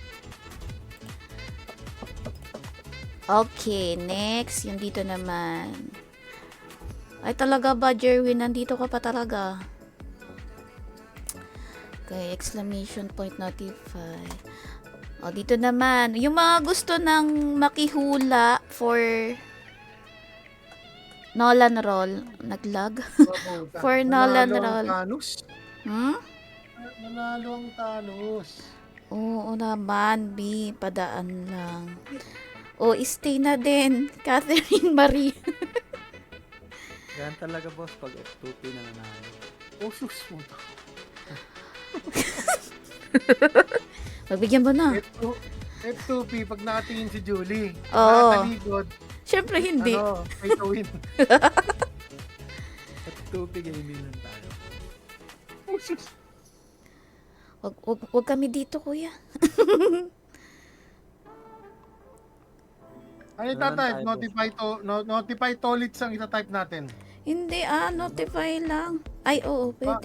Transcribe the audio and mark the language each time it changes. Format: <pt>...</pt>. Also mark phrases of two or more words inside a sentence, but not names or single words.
<en>Okay, next.</en> <tl>Yung dito naman. Ay talaga ba, Jerwin? Nandito ka pa talaga.</tl> <en>Okay, exclamation point notify.</en> <tl>O, dito naman. Yung mga gusto ng makihula for Nolan roll. Naglag?</tl> <en>For Nolan roll. Thanos. Hmm?</en> <tl>Nanalo ang Thanos. Oo naman, B. Padaan lang. O, stay na din. Catherine Marie. Yan talaga boss pag F2P na nanalo. Oh, sus mo. Magbigyan mo na. F2P, pag nakatingin si Julie. Oo. Nakataligod. Siyempre hindi. Ano,</tl> <en>pay to win.</en> <tl>F2P gaming lang tayo. Oh, sus. Wag kami dito, kuya. Ano Ano lang itatype? tayo, Notify tolits ang itatype natin. Hindi notify lang. Ay, oo, pwede.</tl>